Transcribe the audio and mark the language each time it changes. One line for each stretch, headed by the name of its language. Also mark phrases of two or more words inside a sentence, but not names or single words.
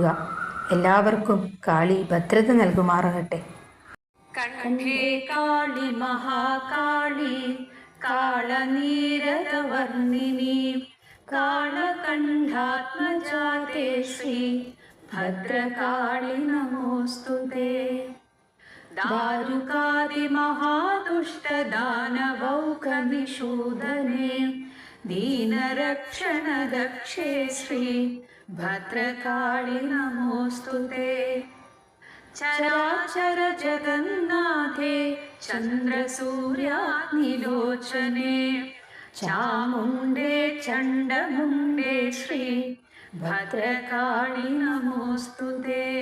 Malayalam: എല്ലാവർക്കും കാളി ഭദ്രത നൽകുമാറാകട്ടെ.
Sanskrit: കണ്ഠേ കാളി മഹാകാളി കാളനീരദവർണിനി കാളകണ്ഠാത്മജാതേ ശ്രീ ഭദ്രകാളി നമോസ്തുതേ. दारुकादिमहादुष्टदानवौकनिषूदने दीनरक्षणदक्षे श्री भद्रकाळि नमोऽस्तुते. चराचर जगन्नाथे चन्द्रसूर्याग्निलोचने चामुण्डे चण्डमुण्डे श्री भद्रकाळि नमोऽस्तुते.